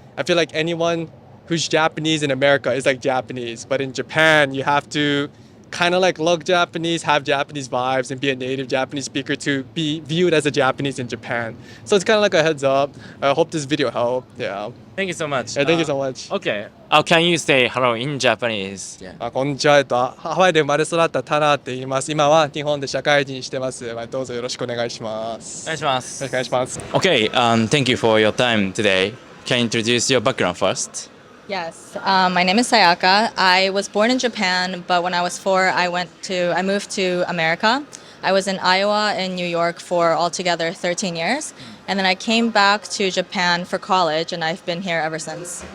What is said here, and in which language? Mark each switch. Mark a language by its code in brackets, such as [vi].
[en] I feel like anyone who's Japanese in America is like Japanese, but in Japan you have to kind of like look Japanese, have Japanese vibes, and be a native Japanese speaker to be viewed as a Japanese in Japan. So it's kind of like a heads up. I hope this video helped. Yeah. Thank you so much. Thank you so much. Okay. Can you say hello in Japanese? Yeah. [ja] こんにちは。ハワイで生まれ育ったタナって言います。今は日本で社会人してます。どうぞよろしくお願いします。お願いします。よろしくお願いします。 [en] Okay, thank you for your time today. Can you introduce your background first? Yes, my name is Sayaka. I was born in Japan, but when I was 4, I moved to America. I was in Iowa and New York for altogether 13 years. And then I came back to Japan for college, and I've been here ever since.